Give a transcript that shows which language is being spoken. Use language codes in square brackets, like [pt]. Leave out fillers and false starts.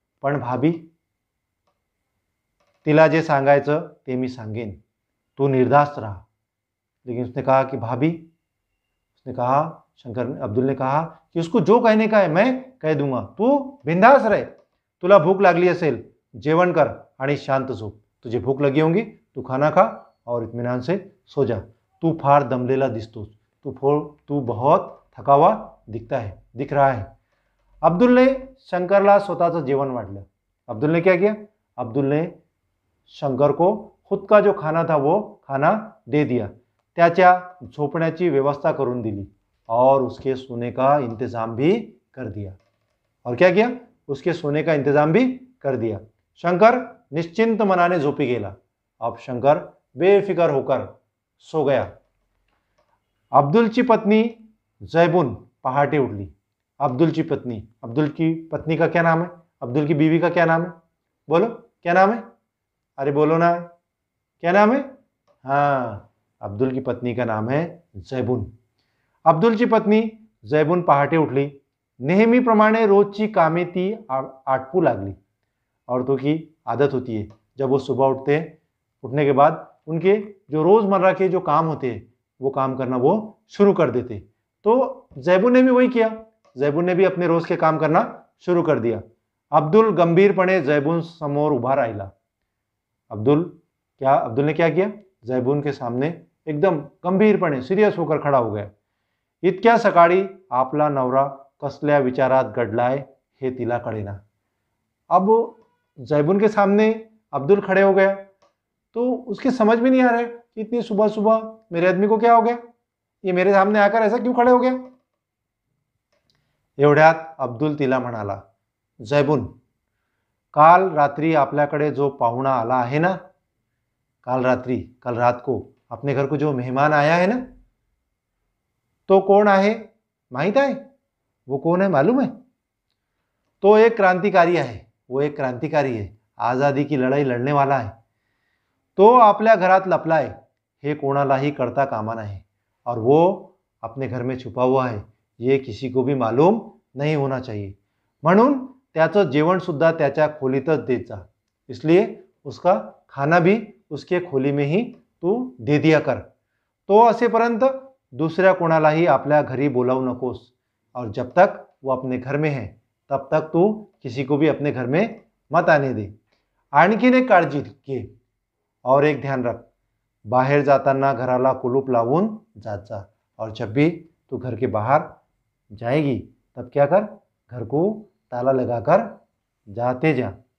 [mr] पण भाभी, तिला जे सांगायचं ते मी सांगेन, तू निर्धास्त रहा. [hi] लेकिन उसने कहा कि भाभी, अब्दुल ने कहा कि उसको जो कहने का है मैं कह दूंगा, तू बिंदास रहे. [mr] तुला भूक लागली असेल, जेवण कर आणि शांत झोप. [hi] तुझे भूक लगी होंगी, तू खाना खा और इत्मीनान से सो जा. [mr] तू फार दमलेला दिसतोस, [hi] तू बहुत थका हुआ दिख रहा है. [mr] अब्दुल ने शंकरला स्वतःचं जेवण वाढलं. [hi] अब्दुल ने क्या किया, अब्दुल ने शंकर को खुद का जो खाना था वो खाना दे दिया. [mr] त्याच्या झोपण्याची व्यवस्था करून दिली [hi] और उसके सोने का इंतजाम भी कर दिया. और क्या किया, उसके सोने का इंतजाम भी कर दिया. [mr] शंकर निश्चिंत मनाने झोपी गेला. [hi] अब शंकर बेफिक्र होकर सो गया. [mr] अब्दुलची पत्नी जैबुन पहाटे उठली. [hi] अब्दुल की पत्नी का क्या नाम है, अब्दुल की बीवी का क्या नाम है, बोलो क्या नाम है, अरे बोलो ना, क्या नाम है. हाँ, अब्दुल की पत्नी का नाम है जैबुन. [mr] अब्दुलची पत्नी जैबुन पहाटे उठली. नेहमीप्रमाणे रोजची कामे ती आटपू लागली. [hi] औरतों की आदत होती है, जब वो सुबह उठने के बाद उनके जो रोज़मर्रा के जो काम होते हैं वो काम करना वो शुरू कर देते. तो जैबुन ने भी वही किया. जैबुन ने भी अपने रोज के काम करना शुरू कर दिया. [mr] अब्दुल गंभीरपणे जैबुन समोर उभा राहिला. [hi] अब्दुल ने क्या किया, जैबुन के सामने एकदम गंभीरपणे सिरियस होकर खड़ा हो गया. [mr] इतक्या सकाळी आपला नवरा कसल्या विचारात गडलाय हे तिला कळेना. [hi] अब जैबुन के सामने अब्दुल खड़े हो गया तो उसकी समझ में नहीं आ रहा है कि इतनी सुबह सुबह मेरे आदमी को क्या हो गया, ये मेरे सामने आकर ऐसा क्यों खड़े हो गया. [mr] एवढ्यात अब्दुल तिला म्हणाला, जैबुन, काल रात्री आपल्याकडे जो पाहुणा आला आहे ना, [hi] कल रात को अपने घर को जो मेहमान आया है ना, [mr] तो कौन आहे माहीत आहे? [hi] वो कौन है मालूम है? [mr] तो एक क्रांतिकारी आहे, [hi] वो एक क्रांतिकारी है, [mr] आझादी की लढाई लढणे वाला आहे. तो आपल्या घरात लपलाय, हे कोणालाही कळता कामा नये. [hi] और वो अपने घर में छुपा हुआ है, ये किसी को भी मालूम नहीं होना चाहिए. [mr] म्हणून त्याचं जेवणसुद्धा त्याच्या खोलीतच देत जा. [hi] इसलिए उसका खाना भी उसके खोली में ही तू दे दिया कर. [mr] तो असेपर्यंत दुसऱ्या कोणालाही आपल्या घरी बोलावू नकोस. [hi] और जब तक वो अपने घर में है तब तक तू किसी को भी अपने घर में मत आने दे. [mr] आणखीन एक काळजी घे [hi] और एक ध्यान रख, [mr] बाहेर जाताना घराला कुलूप लावून जात जा. [hi] और जब भी तू घर के बाहर जाएगी तब क्या कर, घर को ताला लगाकर जाते जा.